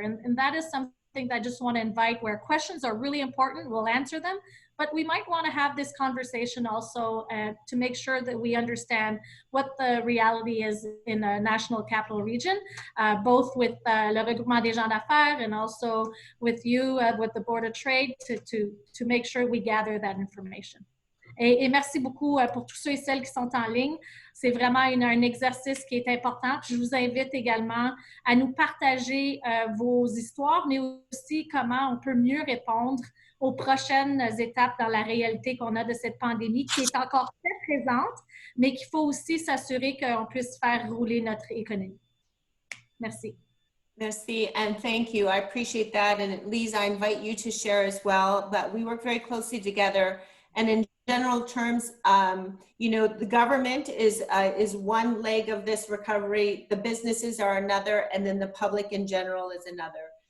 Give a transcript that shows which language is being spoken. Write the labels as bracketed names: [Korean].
[English] And that is something that I just want to invite, where questions are really important, we'll answer them, but we might want to have this conversation also to make sure that we understand what the reality is in a national capital region, both with [French] le regroupement des gens d'affaires [English] and also with you, with the Board of Trade, to make sure we gather that information. [French] Et merci beaucoup pour tous ceux et celles qui sont en ligne. C'est vraiment un exercice qui est important. Je vous invite également à nous partager vos histoires, mais aussi comment on peut mieux répondre aux prochaines étapes dans la réalité qu'on a de cette pandémie qui est encore très présente, mais qu'il faut aussi s'assurer qu'on puisse faire rouler notre économie. Merci. [English] Merci, and thank you. I appreciate that. And Lise, I invite you to share as well, but we work very closely together. And in general terms, the government is one leg of this recovery, the businesses are another, and then the public in general is another.